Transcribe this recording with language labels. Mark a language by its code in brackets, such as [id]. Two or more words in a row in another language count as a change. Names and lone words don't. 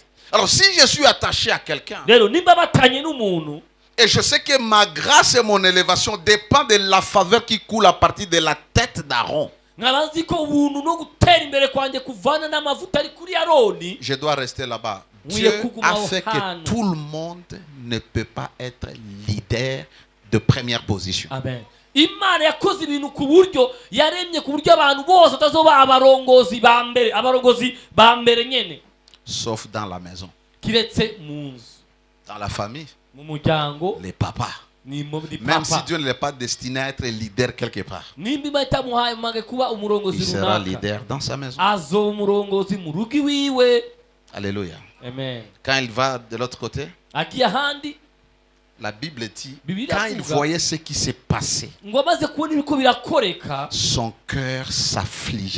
[fr] Alors si je suis attaché à quelqu'un et je sais que ma grâce et mon élévation dépendent de la faveur qui coule à partir de la tête d'Aaron, je dois rester là-bas. Dieu a fait que tout le monde ne peut pas être leader de première position. Amen. [rn] Imana yakoze ibintu ku buryo yaremye ku buryo abantu bose atazoba abarongozi ba mbere nyene, [fr] sauf dans la maison, [rn] kiretse mu nzu, [fr] dans la famille, [rn] mu muryango, [fr] les papas. Même si Dieu ne l'est pas destiné à être leader quelque part, il sera leader dans sa maison. Alléluia. Amen. Quand il va de l'autre côté, la Bible dit, quand il voyait ce qui s'est passé, son cœur s'affligeait.